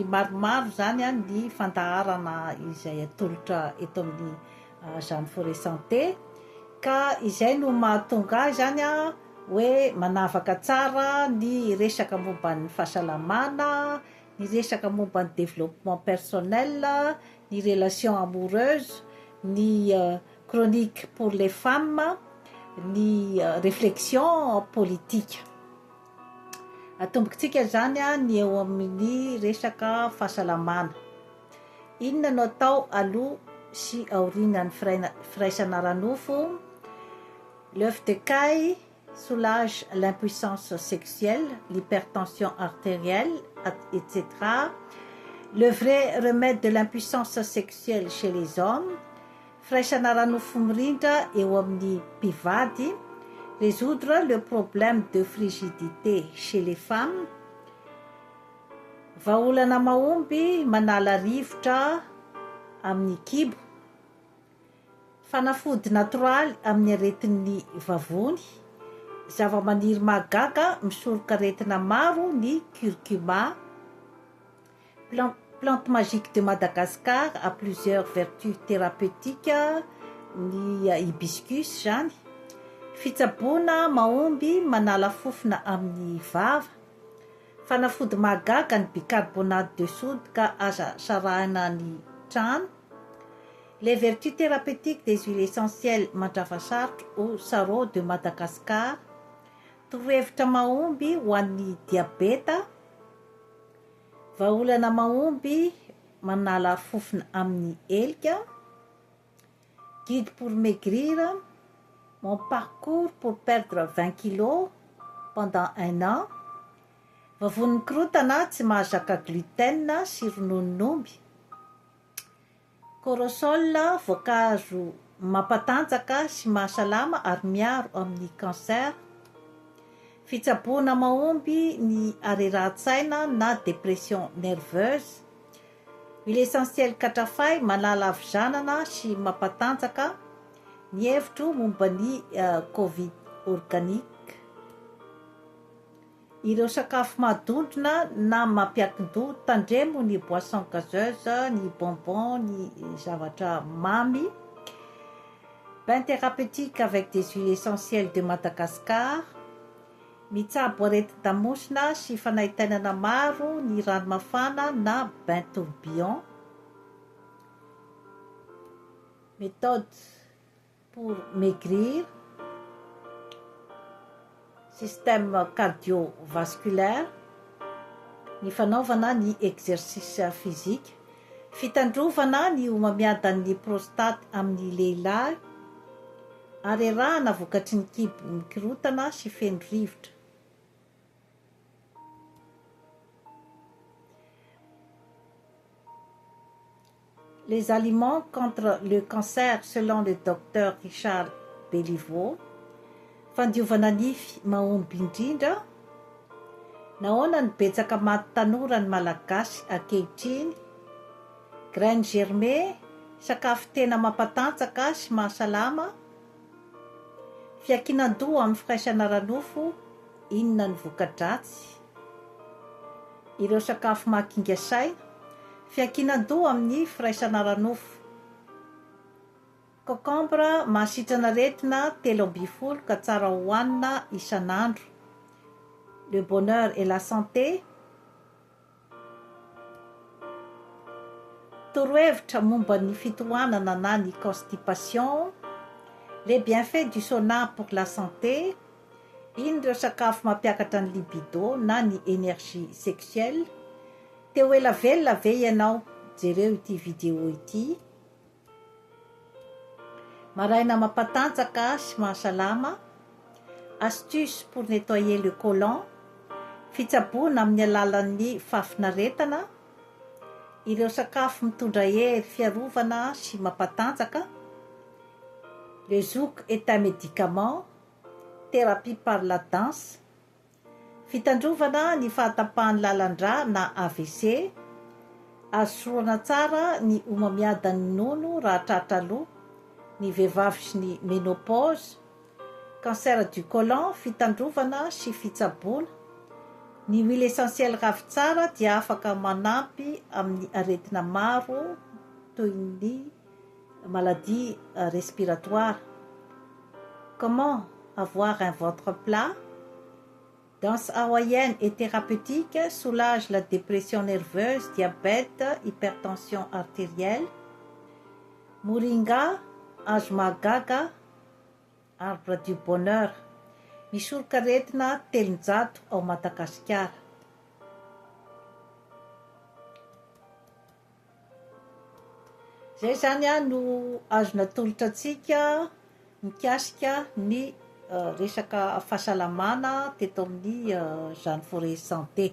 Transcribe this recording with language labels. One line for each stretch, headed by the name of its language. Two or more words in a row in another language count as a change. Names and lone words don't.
Malagasy: maromaro zany ny fandaharana izay atolotra eto amin'ny Jeanne Forêt Santé ka izay no mahatonga zany hoe manavaka tsara ny resaka momba ny fahasalamana, ny resaka momba ny
French: développement personnel,
Malagasy: ny
French: relation amoureuse,
Malagasy: ny
French: chronique pour les femmes, ny réflexion politique.
Malagasy: Atombokintsika zany ny eo amin'ny resaka fahasalamana. Inona no atao aloha sy aorianan'ny firaisana ranofo?
French: L'œuf de caille soulage l'impuissance sexuelle, l'hypertension artérielle, etc. Le vrai remède de l'impuissance sexuelle chez les hommes,
Malagasy: firaisana ranofo mirindra eo amin'ny mpivady,
French: résoudre le problème de frigidité chez les femmes,
Malagasy: vahaolana mahomby manala rivotra amin'ny kibo, fanafody natoraly amin'ny aretin'ny vavony, zava-maniry mahagaga misoroka aretina maro ny curcuma,
French: plante magique de Madagascar à plusieurs vertus thérapeutiques,
Malagasy: ny hibiscus zany, fitsaboana mahomby manala fofona amin'ny vava, fanafody mahagaga ny
French: bicarbonate de soude
Malagasy: ka aza sarahana ny trano,
French: les vertus thérapeutiques des huiles essentielles
Malagasy: mandrava sarotra
French: au sarreau de Madagascar,
Malagasy: torohevitra mahomby ho an'ny diabeta, vahaolana mahomby manala fofona amin'ny helika,
French: guide pour maigrir, mon parcours pour perdre 20 kilos pendant 1 an,
Malagasy: vavon'ny korotana tsy mahazaka gluten sy rononon'omby, corosol voankazo mampatanjaka sy mahasalama ary miaro amin'ny cancer, fitsaboana mahomby ny arerahan-tsaina na
French: dépression nerveuse, huile essentielle
Malagasy: katrafay manala avizanana sy mampatanjaka ny hevitro momba ny
French: covid organique,
Malagasy: ireo sakafo mahadondrona na mampiankin-doha tandremo ny
French: boisson gazeuse,
Malagasy: ny bonbon, ny zavatra mamy,
French: bain thérapeutique avec des huiles essentielles de Madagascar,
Malagasy: mitsabo areti-damosina sy fanahitainana maro ny rano mafana na
French: bain tourbillon, méthode pour maigrir, système cardiovasculaire,
Malagasy: ny fanaovana ny
French: exercice physique,
Malagasy: fitandrovana ny homamiadan'ny prostate amin'ny lehilahy, arerahana vokatry ny kibo mikirotana sy feno rivotra.
French: Les aliments contre le cancer selon le docteur Richard Béliveau,
Malagasy: fandiovana nify mahomby indrindra, nahoana ny betsaka maty tanora ny malagasy ankehitriny,
French: graines germées,
Malagasy: sakafo tena mampatanjaka sy mahasalama, fiakinan-doha amin'ny firaisana ranofo, inona ny voka-dratsy, ireo sakafo mahakinga saina, fiakinan-doha amin'ny firaisana ranofo, concombre mahasitrana aretina 3 ka tsara hohanina isan'andro,
French: le bonheur et la santé,
Malagasy: torohevitra momba ny fitohanana na ny constipation,
French: les bienfaits du sauna pour la santé,
Malagasy: iny ireo sakafo mampiakatra ny libido na ny
French: énergie sexuelle.
Malagasy: Teo ela velona ve ianao jereo ity vidéo ity? Maraina mampatanjaka sy mahasalama,
French: astuce pour nettoyer le côlon,
Malagasy: fitsaboana amin'ny alalan'ny fafinaretana, ireo sakafo mitondra hery fiarovana sy mampatanjaka,
French: Le zouk est un médicament, thérapie par la danse.
Malagasy: Fitandrovana ny fahatapahan'ny lalandra na AVC. Asorana tsara ny omamiadan'ny nono raha tratra loha, ny vehivavy sy ny ménopause.
French: Cancer du côlon,
Malagasy: fitandrovana sy fitsaboana. Ny
French: huile essentielle
Malagasy: ravitsara dia afaka manampy amin'ny aretina maro toy ny
French: maladie respiratoire. Comment avoir un ventre plat? Danse hawaïenne et thérapeutique soulage la dépression nerveuse, diabète, hypertension artérielle. Moringa, ajmagaga, arbre du bonheur.
Malagasy: Misoroka aretina telonjato ao Madagasikara. Zay zany no azona tolotra antsika mikasika ny resaka fahasalamana teto amin'ny Jeanne Forest Santé.